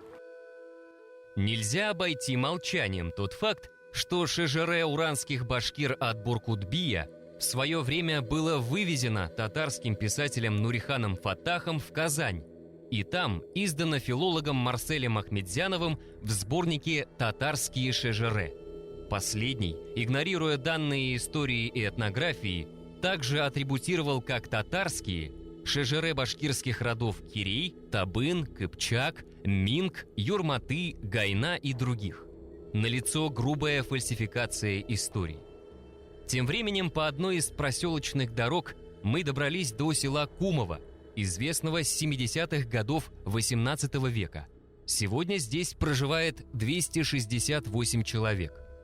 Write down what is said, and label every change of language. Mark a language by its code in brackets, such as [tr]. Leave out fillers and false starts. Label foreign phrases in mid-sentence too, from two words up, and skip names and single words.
[ru] Нельзя обойти молчанием тот факт, что шежере уранских башкир от Буркут-бия в свое время было вывезено татарским писателем Нуриханом Фаттахом в Казань, и там издано филологом Марселем Ахмедзяновым в сборнике «Татарские шежере». Последний, игнорируя данные истории и этнографии, также атрибутировал как татарские шежере башкирских родов Кирей, Табын, Кыпчак, Минг, Юрматы, Гайна и других. Налицо грубая фальсификация историй. Тем временем по одной из проселочных дорог мы добрались до села Кумово, известного с 70-х годов XVIII века. Сегодня здесь проживает 268 человек.